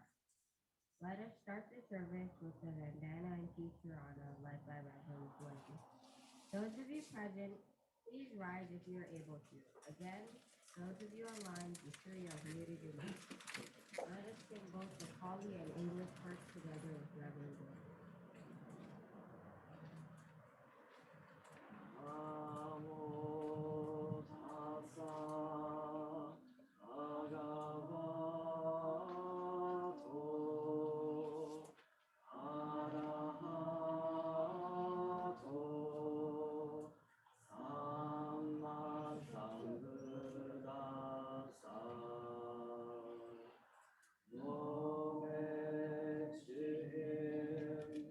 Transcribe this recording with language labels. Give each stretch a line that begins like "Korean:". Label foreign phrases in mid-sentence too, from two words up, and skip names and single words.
English: Let us start the service with the Vandana Ti-Sarana led by Rev Blayne. Those of you present, please rise if you are able to. Again, those of you online, be sure you have muted your mic. Let us sing both the Pali and English parts together with Reverend Blayne.
Pali: Namo tassa bhagavato arahato samma sambuddhassa. Nome chihiro